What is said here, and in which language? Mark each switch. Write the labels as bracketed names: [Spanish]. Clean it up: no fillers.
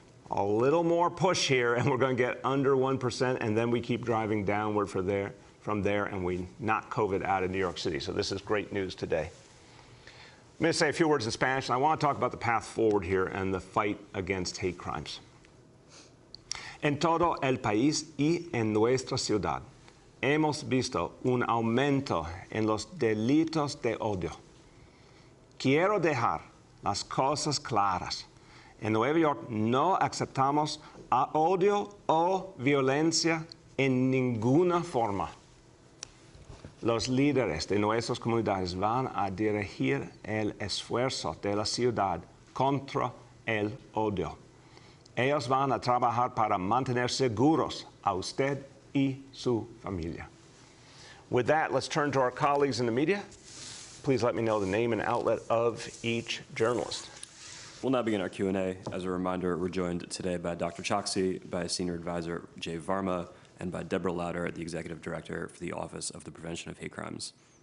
[English] A little more push here, and we're going to get under 1%, and then we keep driving downward from there, and we knock COVID out of New York City. So this is great news today. I'm going to say a few words in Spanish, and I want to talk about the path forward here and the fight against hate crimes. [Spanish] En todo el país y en nuestra ciudad hemos visto un aumento en los delitos de odio. Quiero dejar las cosas claras. En Nueva York no aceptamos a odio o violencia en ninguna forma. Los líderes de nuestras comunidades van a dirigir el esfuerzo de la ciudad contra el odio. Ellos van a trabajar para mantener seguros a usted y su familia. [English] With that, let's turn to our colleagues in the media. Please let me know the name and outlet of each journalist. We'll now begin our Q&A. As a reminder, we're joined today by Dr. Choksi, by Senior Advisor Jay Varma, and by Deborah Lauder, the Executive Director for the Office of the Prevention of Hate Crimes.